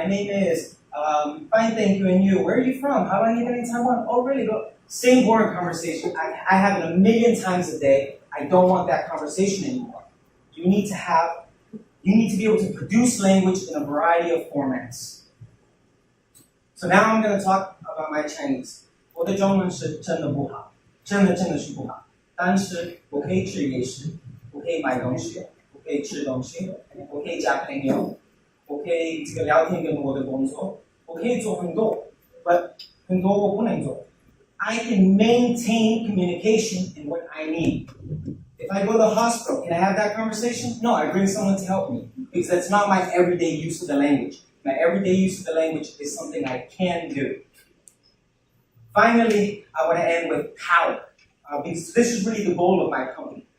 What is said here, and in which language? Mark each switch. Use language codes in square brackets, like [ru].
[en] My name is, fine, thank you, and you. Where are you from? How long have you been in Taiwan? Oh, really? Same boring conversation. I have it a million times a day. I don't want that conversation anymore. You need to be able to produce language in a variety of formats. So now I'm going to talk about my Chinese. [zh] 我的中文是真的不好，真的是不好。但是我可以吃夜市，我可以买东西，我可以吃东西，我可以交朋友，我可以聊天跟我的工作，我可以做很多， but 很多我不能做。 [en] I can maintain communication in what I need. If I go to the hospital, can I have that conversation? No, I bring someone to help me, because that's not my everyday use of the language. My everyday use of the language is something I can do. Finally, I want to end with power, because this is really the goal of my company.